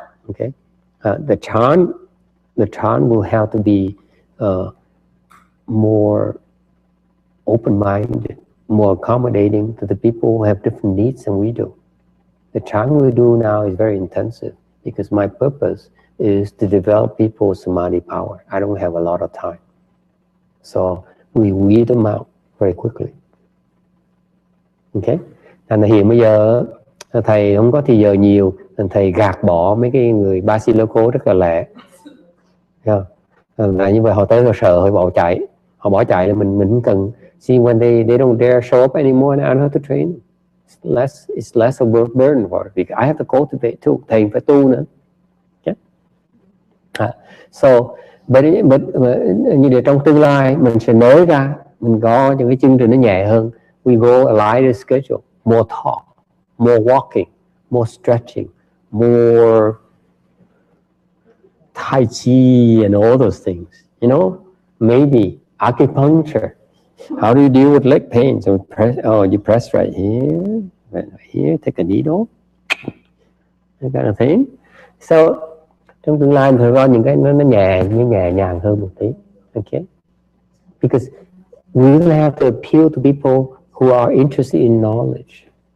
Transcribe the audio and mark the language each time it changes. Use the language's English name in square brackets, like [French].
[English] Okay, the chan will have to be more open-minded, more accommodating to the people who have different needs than we do. The chan we do now is very intensive, because my purpose is to develop people's samadhi power. I don't have a lot of time. So we weed them out very quickly. Okay? [Vietnamese] Thành hiện bây giờ thầy không có thì giờ nhiều, nên thầy gạt bỏ mấy cái người Basiloco rất là lẹ. Là như vậy họ tới họ sợ, họ bỏ chạy là mình không cần. [English] See, when they don't dare show up anymore, I don't have to train. It's less of a burden for it, because I have to cultivate too. [Vietnamese] Thầy phải tu nữa. Okay? So, but như để trong tương lai mình sẽ nới ra, mình có những cái chương trình nó nhẹ hơn. [English] We go a lighter schedule, more talk, more walking, more stretching, more Tai Chi and all those things. Maybe acupuncture. How do you deal with leg pain? So you press right here, take a needle, that kind of thing. [Vietnamese] So trong tương lai mình có những cái nó nhẹ nhàng hơn một tí. [English] Okay, because we will have to appeal to people who are interested in knowledge.